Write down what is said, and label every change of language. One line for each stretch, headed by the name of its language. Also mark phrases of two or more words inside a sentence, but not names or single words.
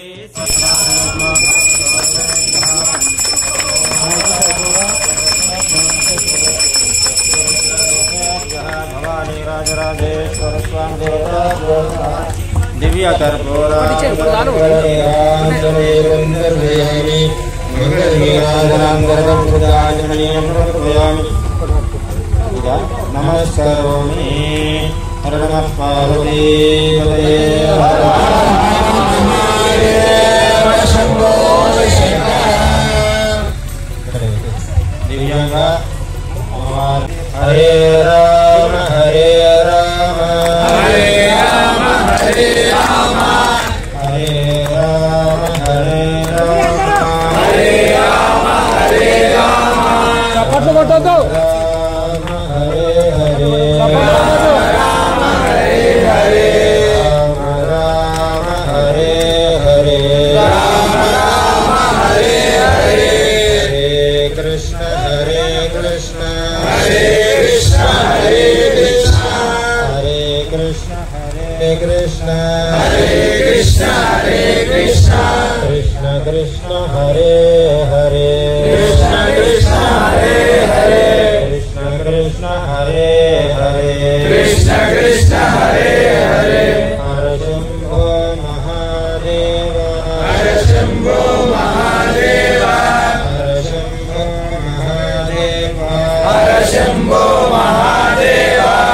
Sanskrit: రాజరాజేశ్వర స్వామి దివ్య నమస్కరోమి హర నమః పార్వతీ దివ్యంగా హరే రామ హరే రామ హరే రామ హరే రామ హరే రామ హరే రామ హరే రామ హరే రామ
Telugu: చప్పట్లు కొట్టొద్దు
Sanskrit: రామ హరే హరే రామ హరే హరే రామ రామ హరే హరే రామ రామ హరే హరే హరే కృష్ణ హరే కృష్ణ హరే కృష్ణ హరే కృష్ణ హరే కృష్ణ హరే కృష్ణ హరే కృష్ణ హరే కృష్ణ కృష్ణ కృష్ణ హరే హరే కృష్ణ కృష్ణ హరే హరే కృష్ణ కృష్ణ హరే హరే కృష్ణ కృష్ణ హరే హరే హర శంభో మహాదేవ హర శంభో మహాదేవ హర శంభో మహాదేవ హర శంభో మహాదేవ